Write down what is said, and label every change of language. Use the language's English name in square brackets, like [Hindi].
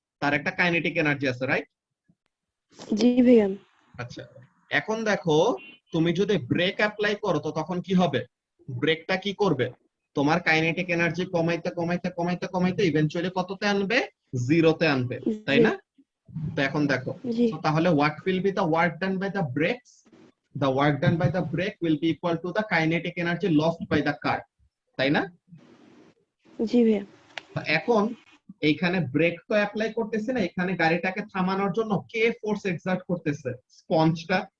[Bangla] তার একটা kinetic energy আছে, রাইট? জি ভাইয়া। আচ্ছা, এখন দেখো তুমি যদি ব্রেক অ্যাপ্লাই করো তো তখন কি হবে? ব্রেকটা কি করবে? তোমার কাইনেটিক এনার্জি কমাইতে কমাইতে কমাইতে কমাইতে ইভেন্চুয়ালি কততে আনবে? জিরোতে আনবে, তাই না? তো এখন দেখো, জি। [English] তো তাহলে what will be the work done by the brakes? The work done by the brake will be equal to the kinetic energy lost by the car, [Bangla] তাই না? জি ভাইয়া। এখন এইখানে ব্রেক তো অ্যাপ্লাই করতেছে না, এখানে গাড়িটাকে থামানোর জন্য কে ফোর্স এক্সার্ট করতেছে? স্পঞ্জটা।